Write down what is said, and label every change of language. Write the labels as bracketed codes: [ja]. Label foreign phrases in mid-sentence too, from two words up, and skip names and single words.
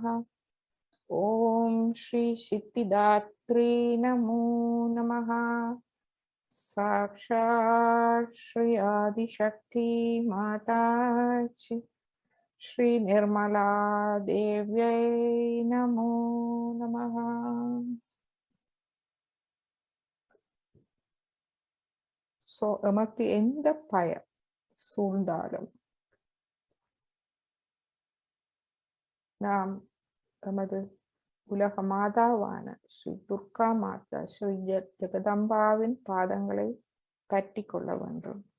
[sa] ओम श्री सिद्धिदात्री नमो नमः। साक्षात् श्री आदिशक्ति माता श्री निर्मला देव्यै नमो नमः। [ta] நமக்கு எந்த பயம் சூழ்ந்தாலும் நாம் நமது உலக மாதாவான ஸ்ரீ துர்கா மாதா ஸ்ரீ ஜெகதம்பாவின் பாதங்களை பற்றி கொள்ள வேண்டும்.